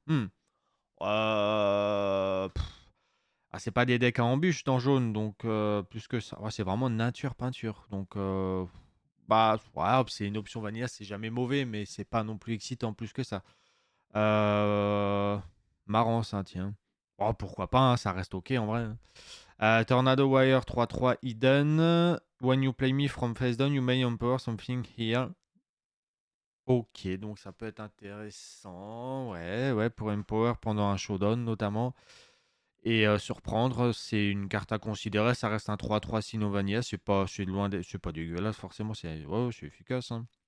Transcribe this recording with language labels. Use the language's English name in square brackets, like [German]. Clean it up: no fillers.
[French] Pff. Ah, c'est pas des decks à embûche dans jaune, donc plus que ça. Ouais, c'est vraiment nature peinture. Donc, bah, ouais, c'est une option vanilla, c'est jamais mauvais, mais c'est pas non plus excitant plus que ça. Euh, Marrant ça, tiens. Oh, pourquoi pas, hein, ça reste ok en vrai, hein. [English] Tornado Wire 3-3 Hidden. When you play me from face down, you may empower something here. [French] Ok, donc ça peut être intéressant. Ouais, ouais, pour empower pendant un showdown notamment. Et surprendre, c'est une carte à considérer. Ça reste un 3-3 Sinovania. C'est pas dégueulasse forcément. Ouais, c'est efficace, hein.